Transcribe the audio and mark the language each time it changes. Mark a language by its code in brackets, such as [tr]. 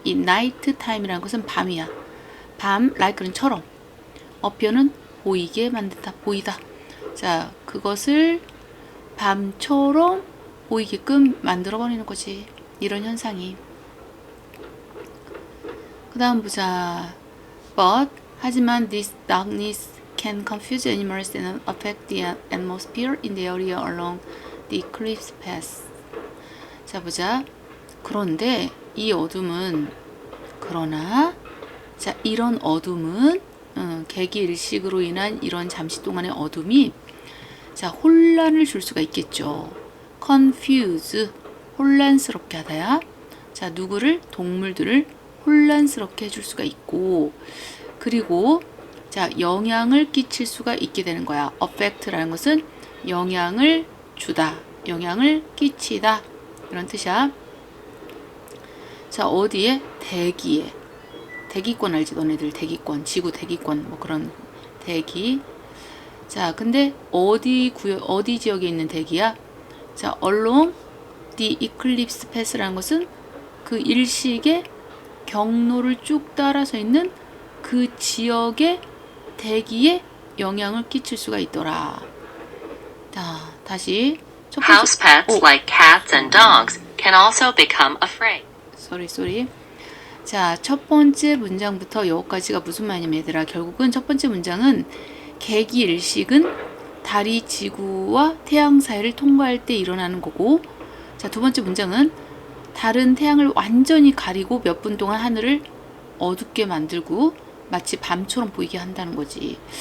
[ko] 이 night time이라는 것은 밤이야. 밤, like는 처럼. appear는 보이게 만든다, 보이다. 자, 그것을 밤처럼 보이게끔 만들어버리는 거지. 이런 현상이. 그 다음 보자. [en] But, [ko] 하지만 [en] this darkness can confuse animals and affect the atmosphere in the area along the eclipse path. [ko] 자, 보자. 그런데 이 어둠은, 그러나, 자, 이런 어둠은 개기일식으로 인한 이런 잠시 동안의 어둠이, 자, 혼란을 줄 수가 있겠죠. confuse, 혼란스럽게 하다야. 자, 누구를? 동물들을 혼란스럽게 해줄 수가 있고, 그리고 자, 영향을 끼칠 수가 있게 되는 거야. affect라는 것은 영향을 주다, 영향을 끼치다, 이런 뜻이야. 자, 어디에? 대기에. 대기권 알지? 너네들 대기권, 지구 대기권, 뭐 그런 대기. 자, 근데 어디 지역에 있는 대기야? 자, [en] along the eclipse path [ko] 라는 것은 그 일식의 경로를 쭉 따라서 있는 그 지역의 대기에 영향을 끼칠 수가 있더라. 자, 다시 첫 번째. [en] House pets like cats and dogs can also become afraid. sorry. [ko] 자, 첫 번째 문장부터 여기까지가 무슨 말이냐면 얘들아, 결국은 첫 번째 문장은 개기일식은 달이 지구와 태양 사이를 통과할 때 일어나는 거고, 자, 두 번째 문장은 달은 태양을 완전히 가리고 몇 분 동안 하늘을 어둡게 만들고 마치 밤처럼 보이게 한다는 거지.